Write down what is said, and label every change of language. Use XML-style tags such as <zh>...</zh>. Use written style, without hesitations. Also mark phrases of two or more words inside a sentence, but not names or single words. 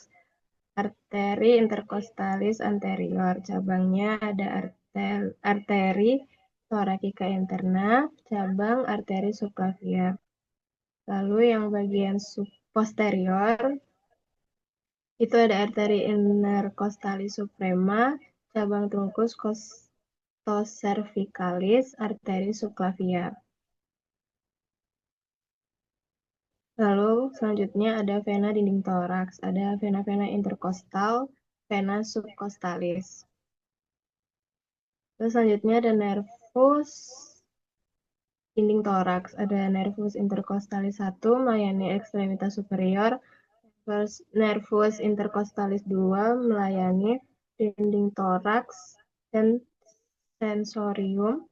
<la>Arteri intercostalis anterior.</la> <id>Cabangnya ada arteri</id> <la>thoracica interna,</la> <id>cabang arteri subclavia. Lalu yang bagian posterior itu ada arteri</id> <la>intercostalis suprema,</la> <id>cabang trunkus costocervicalis, arteri subclavia. Lalu selanjutnya ada vena dinding toraks, ada vena-vena interkostal, vena subcostalis. Terus selanjutnya ada nervus dinding toraks, ada</id> <la>nervus intercostalis</la> <id>1 melayani</id> <la>ekstremitas superior, nervus intercostalis</la> <id>2 melayani dinding toraks dan sensorium.</id>